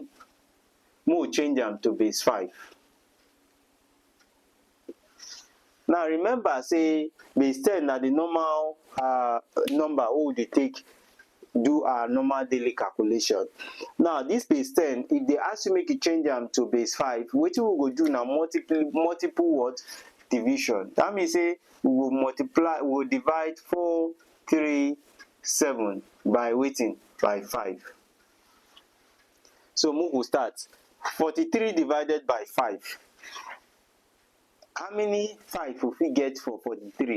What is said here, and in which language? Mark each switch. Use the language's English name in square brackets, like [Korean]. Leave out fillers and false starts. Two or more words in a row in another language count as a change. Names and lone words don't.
[Nigerian Pidgin] Make we change am to base 5. Now remember say base 10 na the normal number wey we dey take do our normal daily calculation. Now this base 10, if they ask you make you change am to base 5, wetin we go do na multiple what? Division. That means say we will multiply, we will divide 437 by wetin? By 5. So make we start. 43 divided by 5. How many 5 will we get for 43?